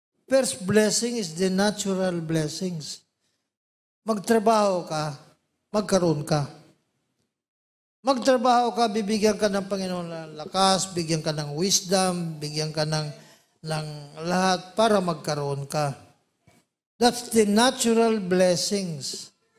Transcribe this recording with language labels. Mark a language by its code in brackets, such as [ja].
[en] First blessing is the natural blessings. [tl] Magtrabaho ka, magkaroon ka. Magtrabaho ka, bibigyan ka ng Panginoon ng lakas, bigyan ka ng wisdom, bigyan ka ng lahat para magkaroon ka. [en] That's the natural blessings.